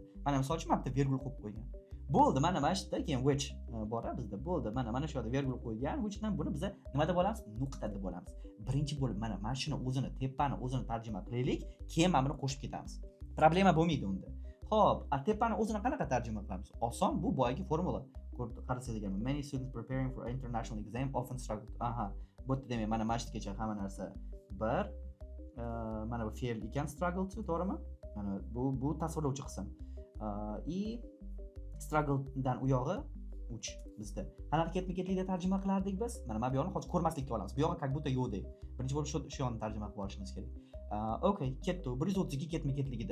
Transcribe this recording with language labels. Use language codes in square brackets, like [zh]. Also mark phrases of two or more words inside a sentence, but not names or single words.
[uz] Mana misol uchun mana virgul qo'yib qo'ygan. Bo'ldi, mana shu yerda keyin which bor bizda. Bo'ldi, mana shu yerda virgul qo'ygan. Whichdan buni biz nima deb olamiz? Nuqta deb olamiz. Birinchi bo'lib mana shuni o'zini, tepani o'zini tarjima qilaylik, keyin mana buni qo'shib ketamiz. Problema bo'lmaydi unda. Xo'p, tepani o'zini qanaqa tarjima qilamiz? Oson, bu boyagi formula. Qarasangiz ekan, [en] many students preparing for international exam often struggle. [uz] Bu yerda demak mana shugacha hamma narsa bir mana bu fe'l ekan, [en] struggle to, [uz] to'g'rimi? Mana bu tasvirlovchi qism. Struggle dan u yog'i uch bizda. Qanaqa ketma-ketlikda tarjima qilardik biz? Mana bu yoqni hozir ko'rmaslikka olamiz. Bu yoqqa [ru] как будто [uz] yo'qdek. Birinchi bo'lib shu yoqni tarjima qilib olishimiz kerak. Okay, ketdi. 132 ketma-ketligida.